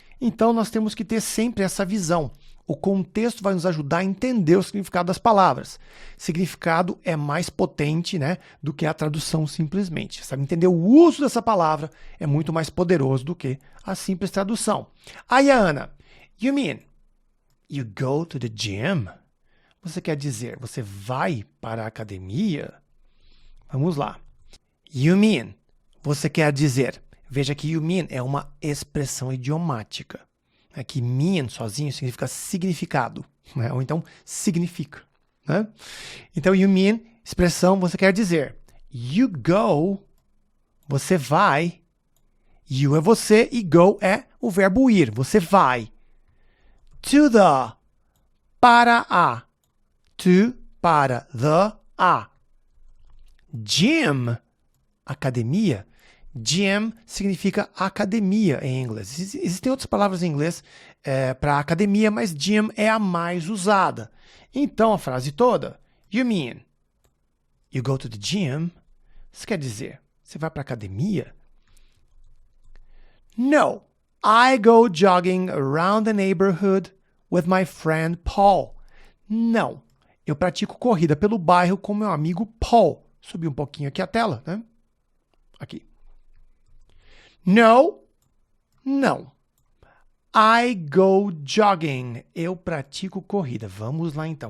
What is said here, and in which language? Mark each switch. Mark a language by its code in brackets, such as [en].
[pt] Então nós temos que ter sempre essa visão. O contexto vai nos ajudar a entender o significado das palavras. Significado é mais potente, né, do que a tradução simplesmente. Sabe, entender o uso dessa palavra é muito mais poderoso do que a simples tradução. [en] Aí, Ana, you mean you go to the gym? [pt] Você quer dizer, você vai para a academia? Vamos lá. [en] You mean, [pt] você quer dizer. Veja que [en] you mean [pt] é uma expressão idiomática. Que mean sozinho significa significado, né? Ou então significa, né? Então, [en] you mean, [pt] expressão, você quer dizer. [en] You go, [pt] você vai. You é você e go é o verbo ir, você vai. [en] To the, [pt] para a. To, para, the, a. Gym, academia. Gym significa academia em inglês. Existem outras palavras em inglês para academia, mas gym é a mais usada. Então, a frase toda, [en] you mean, you go to the gym? [pt] Isso quer dizer, você vai para a academia? [en] No, I go jogging around the neighborhood with my friend Paul. [pt] Não, eu pratico corrida pelo bairro com meu amigo Paul. Subi um pouquinho aqui a tela, né? Aqui. No, não. [en] I go jogging. [pt] Eu pratico corrida. Vamos lá então.